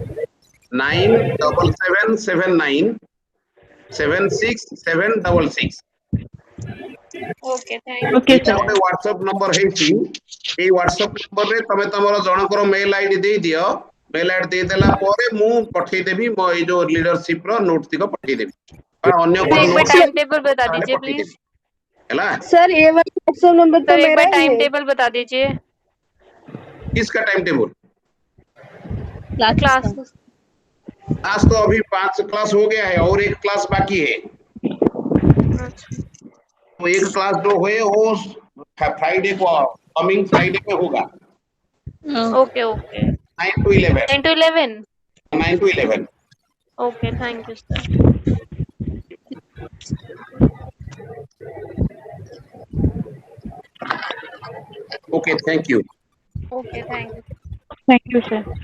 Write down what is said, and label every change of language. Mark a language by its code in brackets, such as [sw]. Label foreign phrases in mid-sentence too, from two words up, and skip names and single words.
[en] 97779 76766। okay thank ओके [or] এইটা सर ଗୋଟେ WhatsApp ନମ୍ବର ହେଇଛି। এই WhatsApp ନମ୍ବରରେ ତମେ ତମର ଜଣଙ୍କର [en] mail ID [or] ଦେଇଦିଅ। [en] mail ID [or] ଦେଇଦେଲା ପରେ ମୁଁ ପଠେଇଦେବି ମୋ ଏଇ ଯୋଉ ଲିଡରସିପ ର ନୋଟ ତିକ ପଠେଇଦେବି। ଅନ୍ୟ सर କୋଉ [hi] एक बार [or] ନୋଟ [en] time table [hi] बता [or] ତାହେଲେ [hi] दीजिए [or] ପଠେଇଦେବି। प्लीज ହେଲା [hi] सर ये वाला [en] WhatsApp number [hi] तो सर एक मेरा बार ही टाइम है। टेबल बता दीजिए किसका टाइम टेबल? क्लास आज तो अभी 5 क्लास हो गया है और एक क्लास बाकी है। तो एक क्लास जो है वो फ्राइडे को [en] coming Friday [hi] में होगा [en] okay okay 9 to 11। 10 to 11 9 to 11। okay thank you sir okay thank you. okay thank you thank you sir